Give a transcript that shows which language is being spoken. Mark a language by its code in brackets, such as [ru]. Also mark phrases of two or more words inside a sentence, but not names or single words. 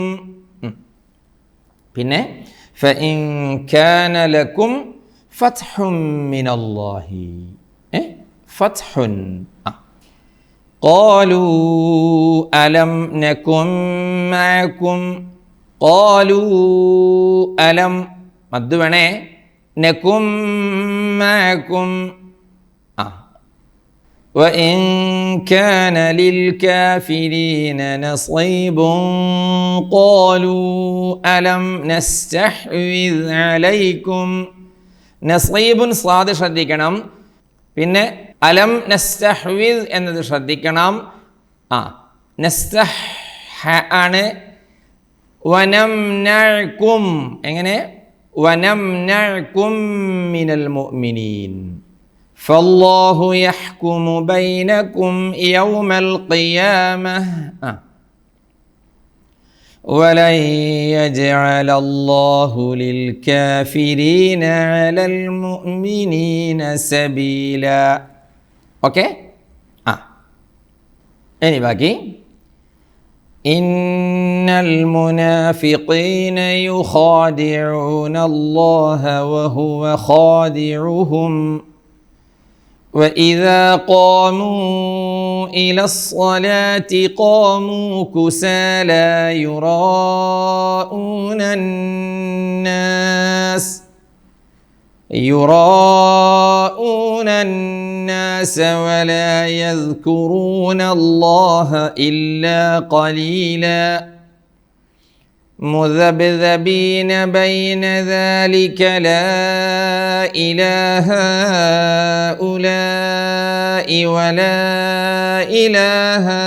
[ar] പിന്നെ فإن كان لكم فتح من الله فتح. قالوا ألم نكن معكم. قالوا ألم, [ml] മദ് വേണേ, [ar] نكن معكم. وإن كان للكافرين نصيب قالوا ألم نستحوذ عليكم. [ml] നസീബ് സ്വാദ് ശ്രദ്ധിക്കണം. പിന്നെ [ar] ألم نستحوذ [ml] എന്നത് ശ്രദ്ധിക്കണം. നസ്തഹ് ആണ്. [ar] വനംനഅകും, എങ്ങനെ? ونمنعكم من المؤمنين. فالله يحكم بينكم يوم القيامة ولن يجعل الله للكافرين على المؤمنين سبيلا. [ml] ഓക്കെ, ഇനി ബാക്കി. [ar] إن المنافقين يخادعون الله وهو خادعهم وإذا قاموا إلى الصلاة قاموا كسالى يراءون الناس ولا يذكرون الله إلا قليلا مذبذبين بين ذلك لا إله هؤلاء ولا إله